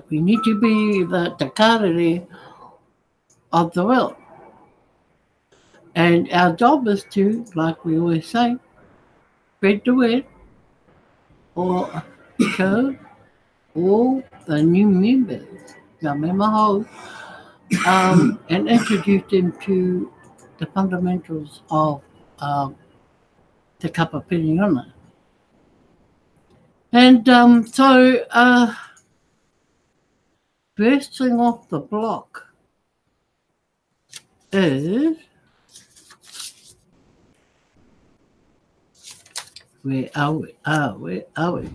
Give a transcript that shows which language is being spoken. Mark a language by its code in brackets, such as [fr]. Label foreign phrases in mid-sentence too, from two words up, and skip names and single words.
[en] We need to be the karere of the world. And our job is to, like we always say, spread the word or show all the new members, [mi] ngā mema hou, [en] and introduce them to the fundamentals of Te Kapa Piriona. And so first thing off the block is, where are we?